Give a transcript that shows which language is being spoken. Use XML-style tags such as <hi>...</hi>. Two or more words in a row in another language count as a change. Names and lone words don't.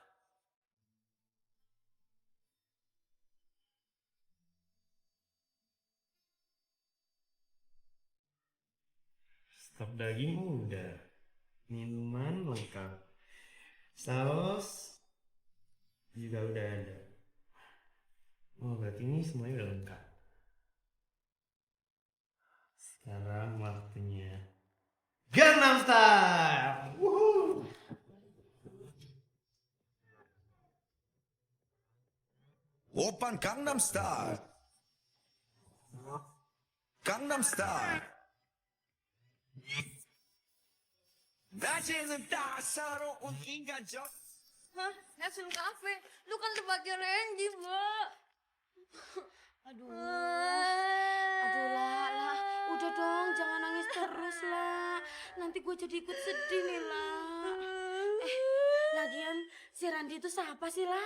<id>Stok daging udah, minuman lengkap, saus juga udah ada. Oh berarti ini semuanya udah lengkap. Sekarang waktunya Gangnam Style. Woohoo!</id> <ko>오빤 강남스타일 강남스타일 낮에는 따사로운 인간적</ko> <id>Hah? Nelson Cafe? Lu kan tempatnya Randy, mbak. Aduh, lah. Udah dong, jangan nangis terus, lah. Nanti gue jadi ikut sedih nih, lah. Lagian si Randy itu siapa sih, lah?</id>